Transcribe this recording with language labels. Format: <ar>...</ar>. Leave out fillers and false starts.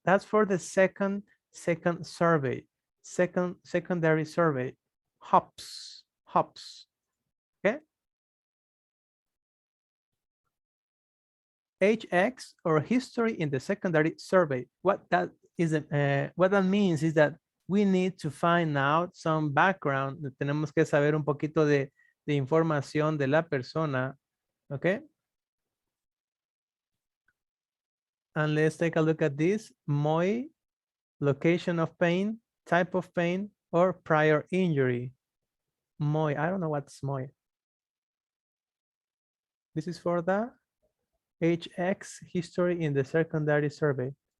<en>That's for the second survey. Secondary survey. Hops. Okay. HX or history in the secondary survey. What that means is that we need to find out some background.</en> <es>Tenemos que saber un poquito de información de la persona.</es> <en>Okay. And let's take a look at this. MOI, location of pain, type of pain, or prior injury. MOI, I don't know what's MOI. This is for the HX history in the secondary survey.</en>